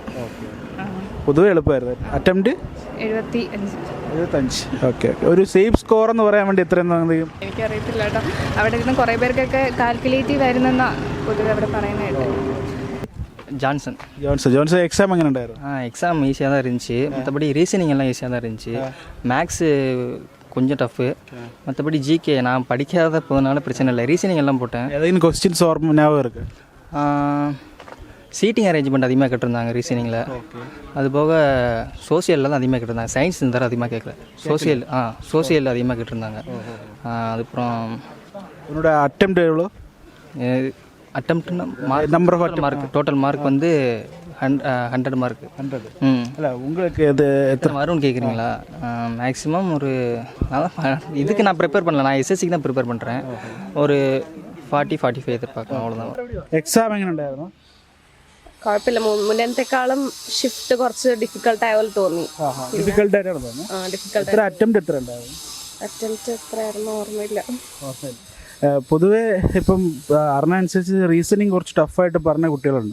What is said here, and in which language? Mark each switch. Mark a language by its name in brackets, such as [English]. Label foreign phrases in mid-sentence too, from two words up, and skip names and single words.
[Malayalam] പൊതുവെ എളുപ്പമായിരുന്നു. അറ്റംപ്റ്റ് 75. ഓക്കെ. ഒരു സേഫ് സ്കോർ എന്ന് പറയാൻ വേണ്ടി എത്രയും എനിക്കറിയത്തില്ല കേട്ടോ. അവിടെ ഇരുന്ന് കുറേ പേർക്കൊക്കെ കാൽക്കുലേറ്റീവ് ആയിരുന്നെന്നാണ് പൊതുവെ അവിടെ പറയുന്നത്. [Tamil] ஜான்சன். [Malayalam] ജോൺസൺ എക്സാം എങ്ങനെ ഉണ്ടായിരുന്നു? [Tamil] எக்ஸாம் ஈஸியாக தான் இருந்துச்சு. மற்றபடி ரீசனிங் எல்லாம் ஈஸியாக தான் இருந்துச்சு. மேக்ஸு கொஞ்சம் டஃப்பு. மற்றபடி ஜிகே நான் படிக்காத போதனால பிரச்சனை இல்லை. ரீசனிங் எல்லாம் போட்டேன். ഏതെങ്കിലും ക്വസ്റ്റ്യൻസ് ഓർമ്മ ஞாபகம் இருக்கு? [English] seating arrangement [Tamil] அதிகமாக கேட்டிருந்தாங்க ரீசனிங்கில். அது போக சோசியலில் தான் அதிகமாக கேட்டிருந்தாங்க. சயின்ஸ் இந்த தடவை அதிகமாக கேட்கல. சோசியல் அதிகமாக கேட்டிருந்தாங்க. அதுக்கப்புறம் உன்னோட அட்டெம்ப்ட் எவ்வளோ? அட்டம்ப்ட்னா [English] number of [Tamil] மார்க் [English] total mark [Tamil] வந்து 100 மார்க். 100. இல்லை உங்களுக்கு இது எத்தனை வரும்னு கேட்குறீங்களா? மேக்ஸிமம் ஒரு இதுக்கு நான் ப்ரிப்பேர் பண்ணல. நான் எஸ்எஸ்சிக்கு தான் ப்ரிப்பேர் பண்ணுறேன். ஒரு 40-45 എതിർപ്പാക്കണം. അவ்வளോதான். [Malayalam] എക്സാം എങ്ങനെ ഉണ്ടായിരുന്നു? കുഴപ്പമില്ല. മുന്നേത്തേക്കാളും ഷിഫ്റ്റ് കുറച്ച് ഡിഫിക്കൽട്ടായ പോലെ തോന്നി. ഡിഫിക്കൽട്ടായിട്ടാണ് തോന്നുന്നത്. എത്ര അറ്റംപ്റ്റ് എത്ര ഉണ്ടായിരുന്നു? അറ്റംപ്റ്റ് എത്രയായിരുന്നു ഓർമ്മയില്ല. പൊതുവേ ഇപ്പം അറിഞ്ഞനുസരിച്ച് റീസണിങ് കുറച്ച് ടഫായിട്ട് പറഞ്ഞ കുട്ടികളുണ്ട്.